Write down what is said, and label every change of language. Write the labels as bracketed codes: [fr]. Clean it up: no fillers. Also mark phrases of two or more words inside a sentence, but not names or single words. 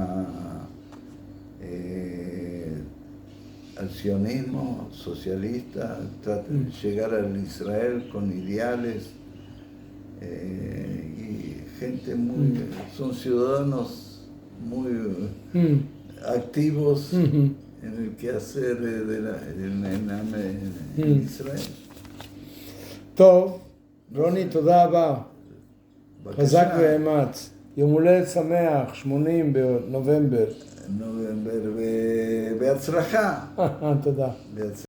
[es] al sionismo socialista, traten de llegar al Israel con ideales, y gente muy, son ciudadanos muy activos en el quehacer en Israel. [he] טוב, רוני, תודה רבה. חזק ואמץ. יום הולדת שמח, 80 בנובמבר. נובמבר, בהצלחה. תודה.